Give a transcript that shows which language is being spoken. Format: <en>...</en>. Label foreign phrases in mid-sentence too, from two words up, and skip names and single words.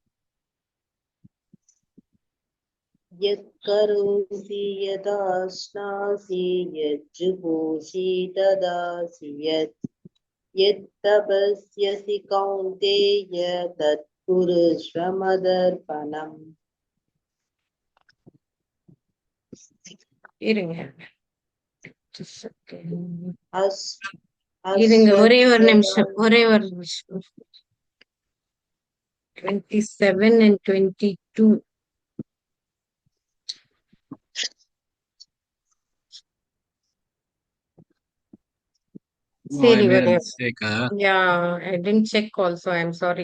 <sa>यत्करोषि यदाश्नासि यज्जुहोषि ददासि यत्तपस्यसि कौन्तेय तत्कुरुष्व मदर्पणम्.</sa> <ta>இருங்க ஒரே ஒரு நிமிஷம் 27 and 22.</ta> <en>Oh, I made a mistake, huh? Yeah, I didn't check also. I'm sorry.</en>